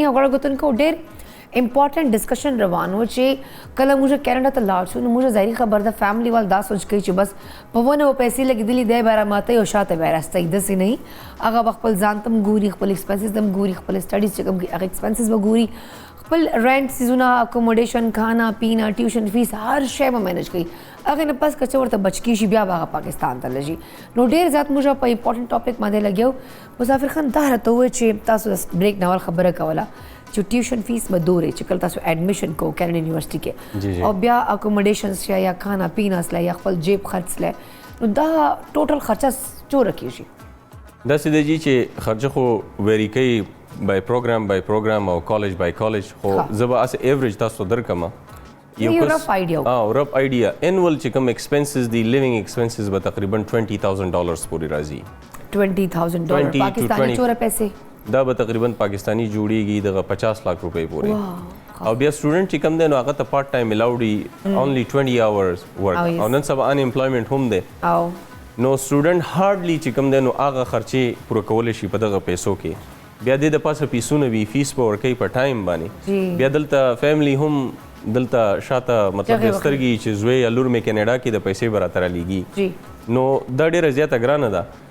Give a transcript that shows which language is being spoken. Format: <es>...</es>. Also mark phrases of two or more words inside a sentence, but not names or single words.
<ps>ګرانو کتونکو ډېر</ps> <en>important discussion</en> <ps>روان و چې کله موږ کینیډا ته لاړ شو نو موږ ظاهري خبر ده فیملی وال دا سوچ کوي چې بس په ونه و پیسې لګېدلي دی به راماته او شاته به راستئ داسې نه هغه خپل ځان ته هم ګوري خپل ایکسپنسز ته هم ګوري خپل سټډیز چې کوم هغه ایکسپنسز به ګوري خپل</ps> <en>rent seasons accommodation</en> <ur>کھانا پینا</ur> <en>tuition fees</en> <ps>هر شی به مینج کوي هغې نه پس که څه ورته بچ کېږي بیا به هغه پاکستان ته لږي نو ډېر زیات موږ په</ps> <en>important topic</en> <ps>باندې لګیو مسافر خان دا راته ووایه چې تاسو بریک نه اول خبره کوله چې</ps> <en>tuition fees</en> <ps>به دورې چې کله تاسو ایډمیشن کو کینیډا یونیورسټي کې او بیا اکوموډیشنس یا</ps> <ur>کھانا پینا</ur> <ps>سله یا خپل جیب خرڅ سله نو دا ټوټل خرچه څومره کېږي داسې دی چې خرچه خو ویری کوي</ps> <en>by program</en> <ps>او کالج</ps> <en>by college</en> <ps>خو زه به هسې ایوریج تاسو ته درکړم یو رف آیډیا انول چې کوم ایکسپنسز دي</ps> <en>living expenses</en> <ps>به تقریبا $20,000 پورې راځي $20,000 پاکستاني څومره پیسې دا به تقریبا پاکستانی جوړیږي دغه 50 लाख روپۍ پورې او بیا سټوډنټ چې کوم دی نو هغه ته</ps> <en>part time allowed only 20 hours work</en> <ps>او نن سبا</ps> <en>unemployment</en> <ps>هم دی نو</ps> <en>student hardly</en> <ps>چې کوم دی نو هغه خرچې پوره کولی شي په دغه پیسو کې بیا دې د پاسه پیسونه وي فیس به ورکوي په ټایم باندې بیا دلته فیملی هم دلته شاته مطلب د سترګې چې زوی یا لور مې کینیډا کې د پیسې به راته رالیږي نو دا ډېره زیاته ګرانه ده</ps>